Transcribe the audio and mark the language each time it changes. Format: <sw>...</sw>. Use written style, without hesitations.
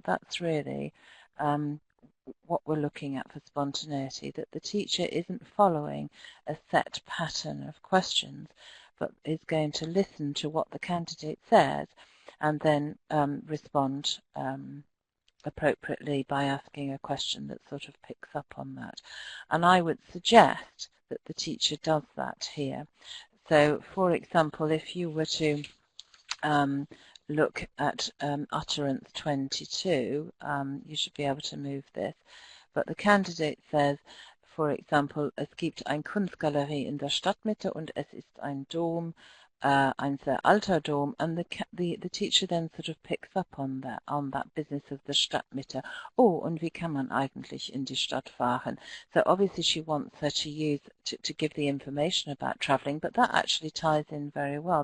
<en>That's really what we're looking at for spontaneity, that the teacher isn't following a set pattern of questions, but is going to listen to what the candidate says and then respond appropriately by asking a question that sort of picks up on that. And I would suggest that the teacher does that here. So, for example, if you were to look at utterance 22, you should be able to move this. But the candidate says, for example,</en> <de>es gibt eine Kunstgalerie in der Stadtmitte und es ist ein Dom, ein sehr alter Dom,</de> <en>and the teacher then sort of picks up on that business of the Stadtmitte.</en> <de>Oh, und wie kann man eigentlich in die Stadt fahren?</de> <en>So obviously she wants her to give the information about travelling, but that actually ties in very well.</en>